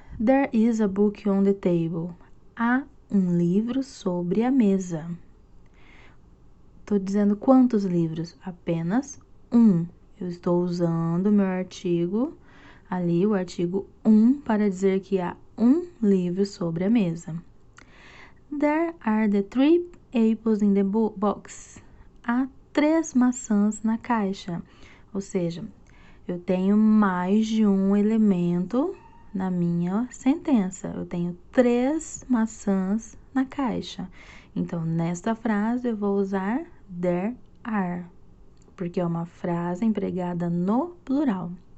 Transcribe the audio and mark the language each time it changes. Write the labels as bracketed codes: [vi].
[en] There is a book on the table. [pt] Há um livro sobre a mesa. Estou dizendo quantos livros? Apenas um. Eu estou usando o meu artigo, ali o artigo para dizer que há um livro sobre a mesa. [en] There are the 3 apples in the box. [pt] Há 3 maçãs na caixa. Ou seja, eu tenho mais de um elemento na minha sentença. Eu tenho 3 maçãs na caixa. Então, nesta frase, eu vou usar [en] there are, [pt] porque é uma frase empregada no plural.